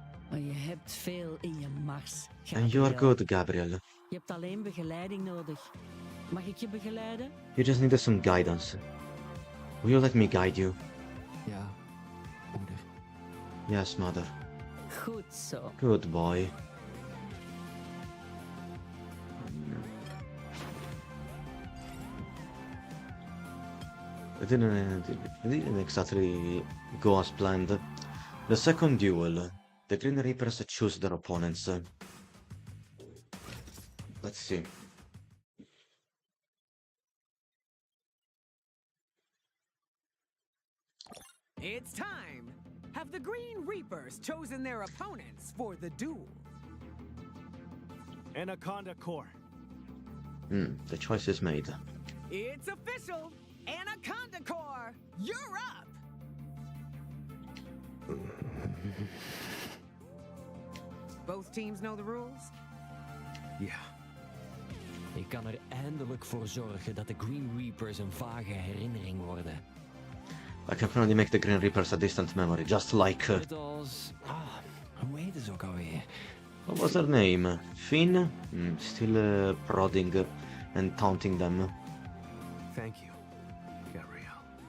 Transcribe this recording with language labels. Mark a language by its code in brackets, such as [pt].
[nl] Maar je hebt veel in je mars. [en] And you are Gabriel. good, Gabriel. [nl] Je hebt alleen begeleiding nodig. Mag ik je begeleiden? [en] You just need some guidance. Will you let me guide you? [nl] Ja, moeder. [en] Yes, mother. [nl] Goed zo. [en] Good boy. It didn't exactly go as planned. The second duel. The Green Reapers choose their opponents. Let's see. It's time! Have the Green Reapers chosen their opponents for the duel? Anaconda Core. The choice is made. It's official! Anaconda Core, you're up! Both teams know the rules? Yeah. [nl] Ik kan er eindelijk voor zorgen dat de Green Reapers een vage herinnering worden. [en] I can finally make the Green Reapers a distant memory, just like... [nl] Net als... hoe heet ze ook alweer? [en] what was her name? Finn? Still prodding and taunting them. Thank you, Gabrielle.